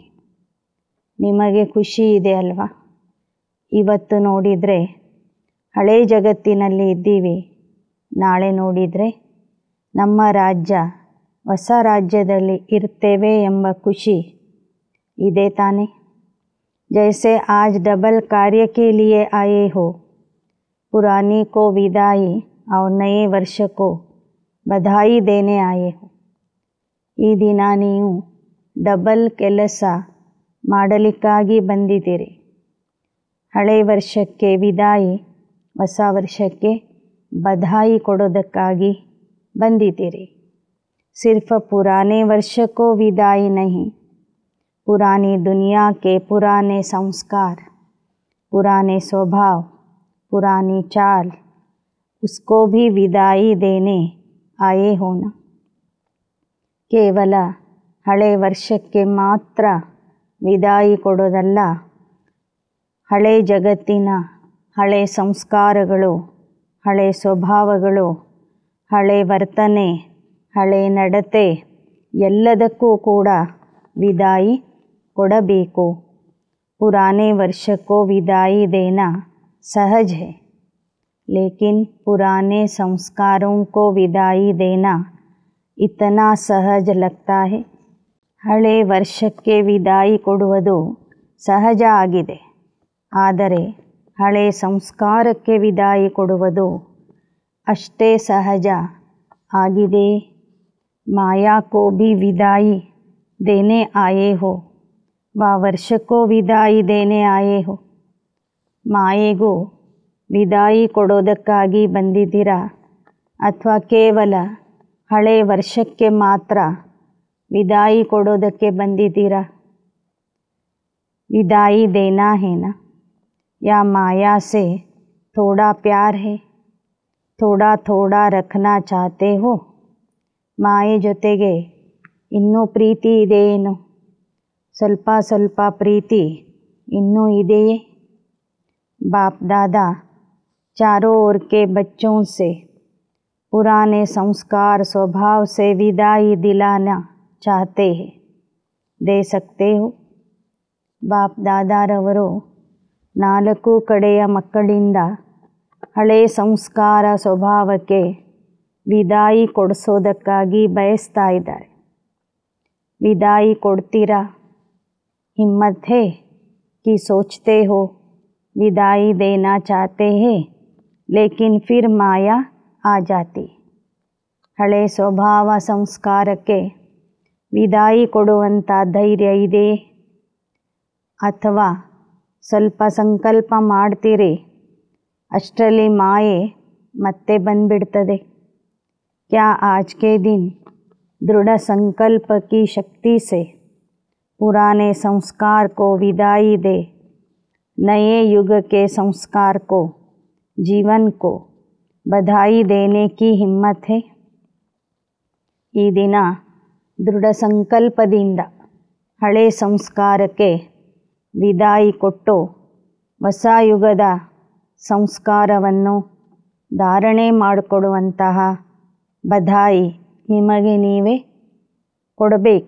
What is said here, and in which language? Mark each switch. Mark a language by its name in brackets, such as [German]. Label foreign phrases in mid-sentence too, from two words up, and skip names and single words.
[Kannada] ನಿಮಗೆ ಖುಷಿ ಇದೆ ಅಲ್ವಾ? ಇವತ್ತು ನೋಡಿದರೆ ಹಳೆ ಜಗತ್ತಿನಲ್ಲಿ ಇದ್ದೀವಿ, ನಾಳೆ ನೋಡಿದರೆ ನಮ್ಮ ರಾಜ್ಯ ಹೊಸ ರಾಜ್ಯದಲ್ಲಿ ಇರ್ತೇವೆ ಎಂಬ ಖುಷಿ ಇದೆ ತಾನೆ. [Hindi] जैसे आज डबल कार्य के लिए आए हो, पुरानी को विदाई और नए वर्ष को बधाई देने आए हो. [Kannada] ಈ ದಿನ ನೀವು ಡಬಲ್ ಕೆಲಸ ಮಾಡಲಿಕ್ಕಾಗಿ ಬಂದಿದ್ದೀರಿ. ಹಳೆ ವರ್ಷಕ್ಕೆ ವಿದಾಯಿ, ಹೊಸ ವರ್ಷಕ್ಕೆ ಬಧಾಯಿ ಕೊಡೋದಕ್ಕಾಗಿ ಬಂದಿದ್ದೀರಿ. [Hindi] सिर्फ पुराने वर्ष को विदाई नहीं, पुरानी दुनिया के पुराने संस्कार, पुराने स्वभाव, पुरानी चाल, उसको भी विदाई देने आए हो ना. [Kannada] ಕೇವಲ ಹಳೆ ವರ್ಷಕ್ಕೆ ಮಾತ್ರ ವಿದಾಯಿ ಕೊಡೋದಲ್ಲ, ಹಳೆ ಜಗತ್ತಿನ ಹಳೆ ಸಂಸ್ಕಾರಗಳು, ಹಳೆ ಸ್ವಭಾವಗಳು, ಹಳೆ ವರ್ತನೆ, ಹಳೆ ನಡತೆ ಎಲ್ಲದಕ್ಕೂ ಕೂಡ ವಿದಾಯಿ ಕೊಡಬೇಕು. [Hindi] पुराने वर्ष को विदाई देना सहज है, लेकिन पुराने संस्कारों को विदाई देना इतना सहज लगता है. [Kannada] ಹಳೆ ವರ್ಷಕ್ಕೆ ವಿದಾಯಿ ಕೊಡುವುದು ಸಹಜ ಆಗಿದೆ, ಆದರೆ ಹಳೆ ಸಂಸ್ಕಾರಕ್ಕೆ ವಿದಾಯಿ ಕೊಡುವುದು ಅಷ್ಟೇ ಸಹಜ ಆಗಿದೆ. [Hindi] माया को भी विदाई देने आए हो व वर्ष को विदाई देने आए हो. [Kannada] ಮಾಯೆಗೂ ವಿದಾಯಿ ಕೊಡೋದಕ್ಕಾಗಿ ಬಂದಿದ್ದೀರಾ ಅಥವಾ ಕೇವಲ ಹಳೆ ವರ್ಷಕ್ಕೆ ಮಾತ್ರ ವಿದಾಯಿ ಕೊಡೋದಕ್ಕೆ ಬಂದಿದ್ದೀರಾ? [Hindi] विदाई देना है ना, या माया से थोड़ा प्यार है, थोड़ा थोड़ा रखना चाहते हो? [Kannada] ಮಾಯೆ ಜೊತೆಗೆ ಇನ್ನೂ ಪ್ರೀತಿ ಇದೆಯೇನು? ಸ್ವಲ್ಪ ಸ್ವಲ್ಪ ಪ್ರೀತಿ ಇನ್ನೂ ಇದೆಯೇ? [Hindi] बाप दादा चारों ओर के बच्चों से पुराने संस्कार स्वभाव से विदाई दिलाना चाहते हैं, दे सकते हो? [Kannada] बाप दादारವರು ನಾಲ್ಕು ಕಡೆಯ ಮಕ್ಕಳಿಂದ ಹಳೆ ಸಂಸ್ಕಾರ ಸ್ವಭಾವಕ್ಕೆ ವಿದಾಯಿ ಕೊಡಿಸೋದಕ್ಕಾಗಿ ಬಯಸ್ತಾ ಇದ್ದಾರೆ. ವಿದಾಯಿ ಕೊಡ್ತೀರಾ? [Hindi] हिम्मत है कि सोचते हो विदाई देना चाहते हैं, लेकिन फिर माया आ जाती. [Kannada] ಹಳೆ ಸ್ವಭಾವ ಸಂಸ್ಕಾರಕ್ಕೆ ವಿದಾಯಿ ಕೊಡುವಂಥ ಧೈರ್ಯ ಇದೆ? ಅಥವಾ ಸ್ವಲ್ಪ ಸಂಕಲ್ಪ ಮಾಡ್ತೀರಿ, ಅಷ್ಟರಲ್ಲಿ ಮಾಯೆ ಮತ್ತೆ ಬಂದ್ಬಿಡ್ತದೆ. [Hindi] क्या आज के दिन दृढ़ संकल्प की शक्ति से पुराने संस्कार को विदाई दे नए युग के संस्कार को, जीवन को बधाई देने की हिम्मत है? [Kannada] ಈ ದಿನ ದೃಢ ಸಂಕಲ್ಪದಿಂದ ಹಳೆ ಸಂಸ್ಕಾರಕ್ಕೆ ವಿದಾಯಿ ಕೊಟ್ಟು ಹೊಸ ಯುಗದ ಸಂಸ್ಕಾರವನ್ನು ಧಾರಣೆ ಮಾಡಿಕೊಡುವಂತಹ ಬಧಾಯಿ ನಿಮಗೆ ನೀವೇ ಕೊಡಬೇಕು.